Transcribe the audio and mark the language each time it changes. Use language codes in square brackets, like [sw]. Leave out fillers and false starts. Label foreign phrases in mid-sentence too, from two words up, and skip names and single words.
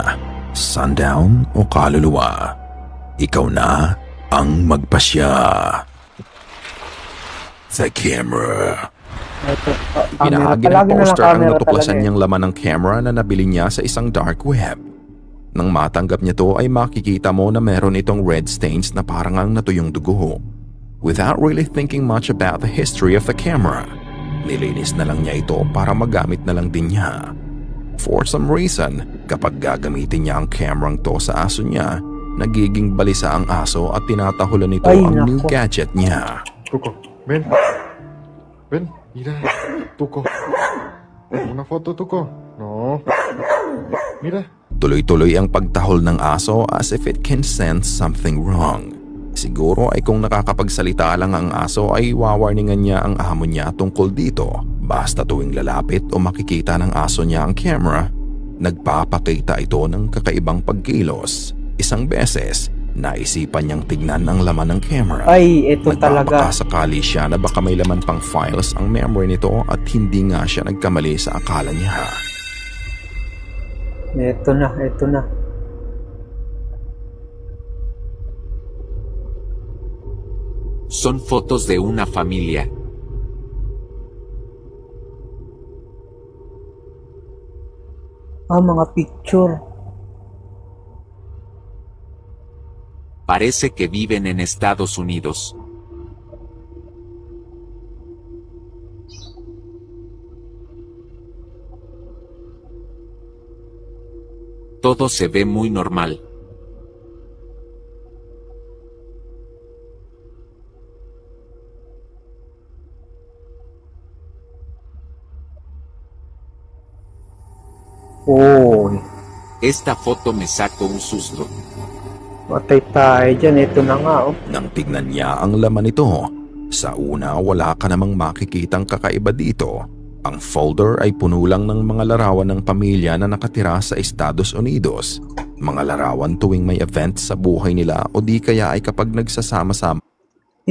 [tl] Sundown o kaluluwa? Ikaw na ang magpasya. [en] The camera. [tl] ito. Pinahagi ng Palagi na lang poster ang camera natuklasan talaga eh. niyang laman ng camera na nabili niya sa isang [en] dark web. [tl] Nang matanggap niya to ay makikita mo na meron itong [en] red stains [tl] na parang ang natuyong dugo. [en] Without really thinking much about the history of the camera, [tl] nilinis na lang niya ito para magamit na lang din niya. [en] For some reason, [tl] kapag gagamitin niya ang camerang to sa aso niya, nagiging balisa ang aso at tinatahulan nito Ay, ang new nako. gadget niya. [es] Tuco, ven. Ven, mira. Tuco. Una foto, Tuco. No. Mira. [tl] Tuloy-tuloy ang pagtahol ng aso [en] as if it can sense something wrong. [tl] Siguro ay kung nakakapagsalita lang ang aso ay wawarningan niya ang amo niya tungkol dito. Basta tuwing lalapit o makikita ng aso niya ang camera, nagpapakita ito ng kakaibang pagkilos. Isang beses, naisipan niyang tignan ang laman ng camera. Ay, ito talaga. Nagpapakasakali siya na baka may laman pang files ang memory nito at hindi nga siya nagkamali sa akala niya. Ito na, ito na. [es] Son fotos de una familia. [tl] Mga picture. [es] Parece que viven en Estados Unidos. Todo se ve muy normal. Oh, Esta foto me sacó un susto. [tl] matay tayo dyan. Ito na nga, oh. Nang tignan niya ang laman nito, sa una wala ka namang makikitang kakaiba dito. Ang folder ay puno lang ng mga larawan ng pamilya na nakatira sa Estados Unidos. Mga larawan tuwing may event sa buhay nila o di kaya ay kapag nagsasama-sama.